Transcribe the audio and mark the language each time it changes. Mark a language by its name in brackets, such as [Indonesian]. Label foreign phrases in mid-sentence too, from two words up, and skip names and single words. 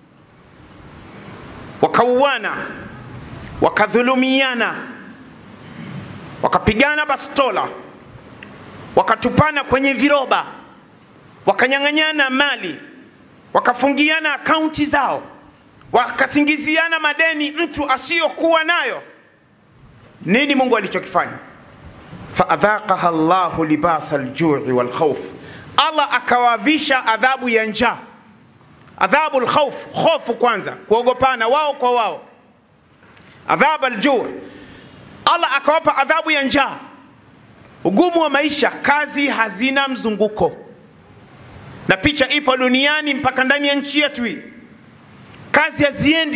[Swahili] wakauana, wakadhulumiana, wakapigana bastola, wakatupana kwenye viroba, wakanyang'anyana mali, wakafungiana akaunti zao, wakasingiziana madeni mtu asiyokuwa nayo. Nini Mungu alichokifanya? [Arabic] فأذاقها الله لباس الجوع والخوف, [Swahili] Allah akawavisha adhabu ya njaa, [Arabic] عذاب الخوف, [Swahili] hofu kwanza, kuogopana wao kwa wao. [Arabic] عذاب الجوع', [Swahili] Allah akawapa adhabu ya njaa, ugumu wa maisha, kazi hazina mzunguko. Na picha ipo duniani mpaka ndani ya nchi yetu hii.